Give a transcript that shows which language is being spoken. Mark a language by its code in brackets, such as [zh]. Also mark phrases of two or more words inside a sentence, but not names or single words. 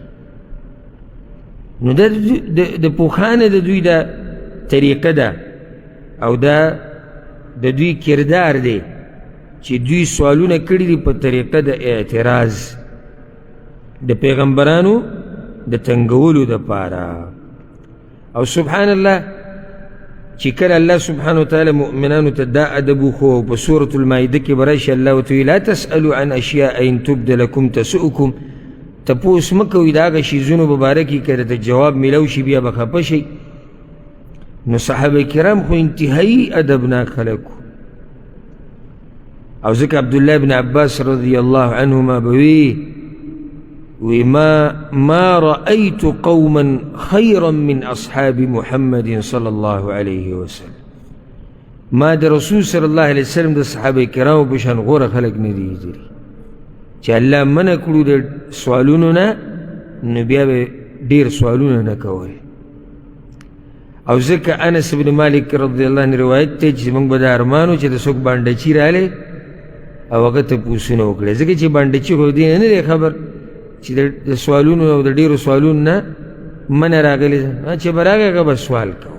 [ps] نو دا د پوخانه د دوی دا طریقه ده او دا د دوی کردار دی چې دوی سوالونه کړي دي په طریقه د اعتراض د پیغمبرانو د تنګولو دپاره. او [ar] سبحان الله [ps] چې کله [ar] الله سبحانه وتعالی [ps] مؤمنانو ته دا ادب وښو په سورة المائده کې به راشي الله ورته وایي [ar] لا تسألوا عن اشیاء ان تبد لکم تسؤکم. [ps] تپوس مه کوئ د هغه شیزونو په باره کې که درته جواب میلو شي بیا به خفه شئ. نو صحابه کرام خو انتهایی ادبناک خلک او ځکه عبدالله بن عباس [ar] رضی الله عنهما [ps] به وی [ar] ما رأيت قوما خيرا من أصحاب محمد صلى الله عليه وسلم. [ps] ما د رسول [ar] صلی الله علیه وسلم [ps] د صحابه کرامو په شان غوره خلک نه دي لیدلي چې الله منع کړو د سوالونو نه نو بیا به ډېر سوالونه نه کول. او ځکه انس بن مالک [ar] رضی الله عنه [ps] روایت دی چې موږ به دا ارمانو چې د څوک بانډچي رالی او هغه تپوسونه وکړي ځکه چې بانډچي خو دې نه دی خبر چې د سوالونو او د ډېرو سوالونو نه منع راغلی چې به راغی هغه به سوال کوو.